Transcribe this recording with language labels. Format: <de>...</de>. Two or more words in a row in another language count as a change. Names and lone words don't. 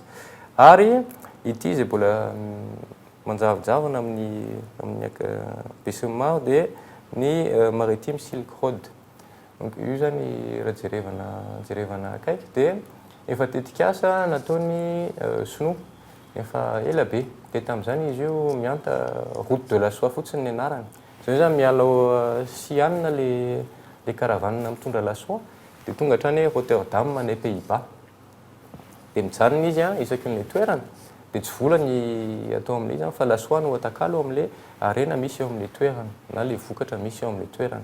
<mg>Ary ity zay mbola manjavojavona amin'ny besemar dia ny</mg> <en>maritime Silk Road.</en> <mg>Donc io zany raha jerevana akaiky dia efa tetikasa nataony sinoa efa ela be. Dia tamin'izany izy io mianta</mg> <fr>route de la soie</fr> <mg>fotsiny ny anarany. Zay zany miala Sianina</mg> <fr>le caravane</fr> <mg>mitondra</mg> <fr>la soie</fr> <mg>dia tonga hatrany Rotterdam ny Pays-Bas. Dia mijanona izy isaky ny toerana. Dia tsy vola ny atao amin'ilay zany fa</mg> <fr>la soie</fr> <mg>no atakalo amin'ilay arena misy eo amin'ilay toerana na le vokatra misy eo amin'ilay toerana.</mg>